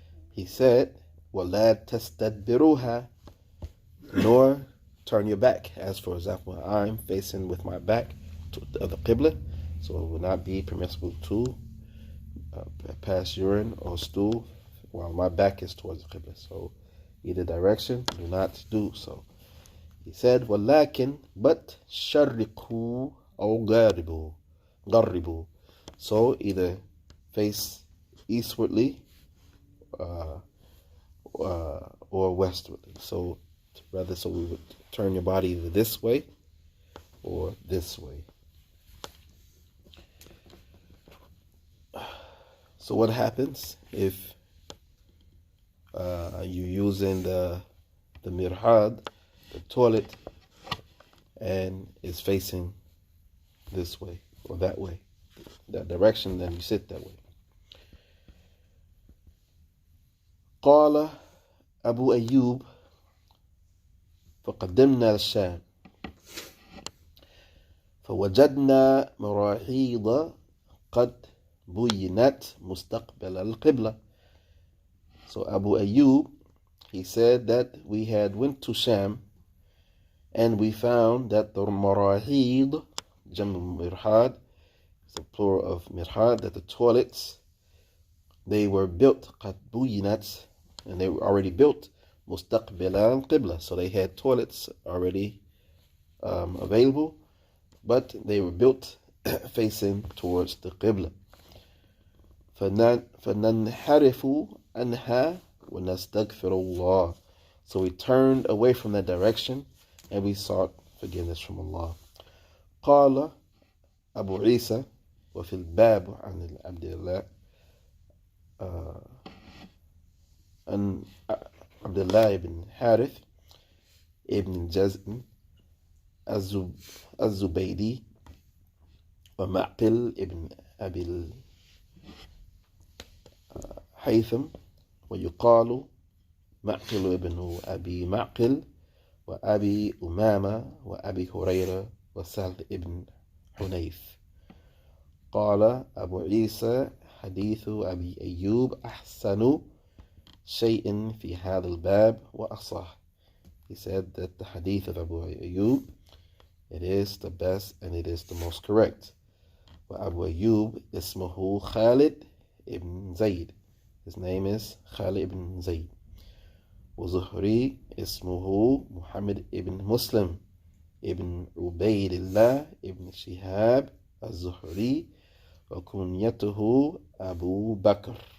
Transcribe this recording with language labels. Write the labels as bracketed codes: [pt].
[en] He said, [ar] وَلَا تَسْتَدْبِرُوهَا, [en] nor turn your back. As for example, I'm facing with my back to the qibla, so it will not be permissible to pass urine or stool while my back is towards the qibla. So either direction, do not do so. He said, [ar] وَلَكِنْ, [en] but [ar] شَرِّقُوا أَوْ غَرِّبُوا. [en] So either face eastwardly or westwardly. So we would turn your body either this way or this way. So what happens if you're using the mirhad, the toilet, and it's facing this way or that way, that direction, then you sit that way. [ar] قال أبو أيوب فقدمنا الشام فوجدنا مراحيض قد بينت مستقبل القبلة. [en] So Abu Ayyub, he said that we had went to Sham and we found that the marahid, jam mirhad, the plural of mirhad, that the toilets, they were built [ar] قد بينت, [en] and they were already built [ar] مستقبل القبلة. [en] So they had toilets already available, but they were built facing towards the qibla. [ar] فننحرف عنها ونستغفر الله. [en] So we turned away from that direction and we sought forgiveness from Allah. [ar] قال أبو عيسى وفي الباب عن عبد الله عن عبد الله بن حارث ابن جزء الزبيدي ومعقل ابن أبي الحيثم ويقال معقل ابن أبي معقل وأبي أمامة وأبي هريرة وسهل ابن حنيف. قال أبو عيسى حديث أبي أيوب أحسن شيء في هذا الباب وأصح. [en] He said that the hadith of Abu Ayyub, it is the best and it is the most correct. [ar] وأبو أيوب اسمه خالد ibn Zayd. [en] His name is Khalid ibn Zayd. [ar] وزهري اسمه محمد ibn Muslim ibn Ubaydillah ibn Shihab الزهري وكنيته أبو بكر.